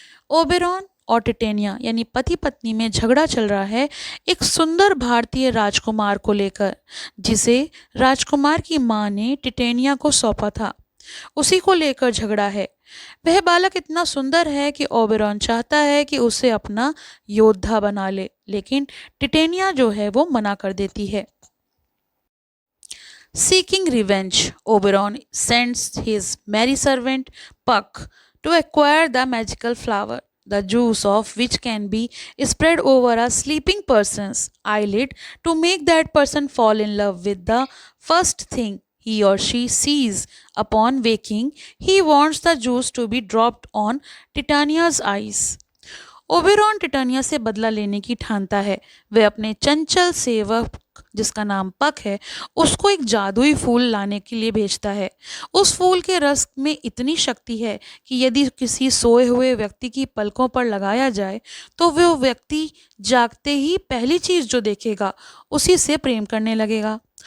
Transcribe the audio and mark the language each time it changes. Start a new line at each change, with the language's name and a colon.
Hindi: Oberon और titania यानी पति पत्नी में झगड़ा चल रहा है एक सुंदर भारतीय राजकुमार को लेकर, जिसे राजकुमार की माँ ने टिटेनिया को सौंपा था, उसी को लेकर झगड़ा है। वह बालक इतना सुंदर है कि ओबेरॉन चाहता है कि उसे अपना योद्धा बना ले, लेकिन टिटेनिया जो है वो मना कर देती है।
English: Seeking revenge, Oberon sends his merry servant Puck to acquire the magical flower, the juice of which can be spread over a sleeping person's eyelid to make that person fall in love with the first thing he or she sees upon waking. He wants the juice to be dropped on Titania's eyes.
Hindi: Oberon Titania से बदला लेने की ठानता है। वह अपने चंचल सेवक जिसका नाम पक है उसको एक जादुई फूल लाने के लिए भेजता है। उस फूल के रस में इतनी शक्ति है कि यदि किसी सोए हुए व्यक्ति की पलकों पर लगाया जाए तो वह व्यक्ति जागते ही पहली चीज जो देखेगा उसी से प्रेम करने लगेगा।